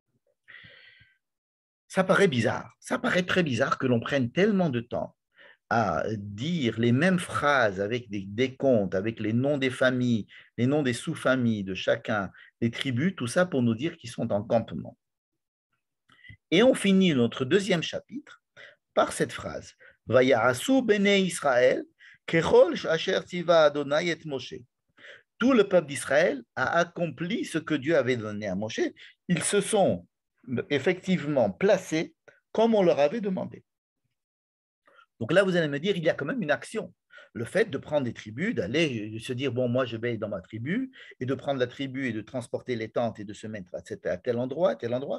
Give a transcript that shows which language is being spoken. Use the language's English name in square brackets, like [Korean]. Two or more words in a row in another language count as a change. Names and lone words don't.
[French] Ça paraît bizarre, ça paraît très bizarre que l'on prenne tellement de temps à dire les mêmes phrases avec des décomptes, avec les noms des familles, les noms des sous-familles de chacun, des tribus, tout ça pour nous dire qu'ils sont en campement. Et on finit notre deuxième chapitre par cette phrase. [Hebrew] ויעשו בני ישראל, ככל אשר צוה אדוני את משה. [French] Tout le peuple d'Israël a accompli ce que Dieu avait donné à Moshe. Ils se sont effectivement placés comme on leur avait demandé. Donc là, vous allez me dire, il y a quand même une action. Le fait de prendre des tribus, d'aller se dire, bon, moi, je vais dans ma tribu, et de prendre la tribu et de transporter les tentes et de se mettre à tel endroit, à tel endroit.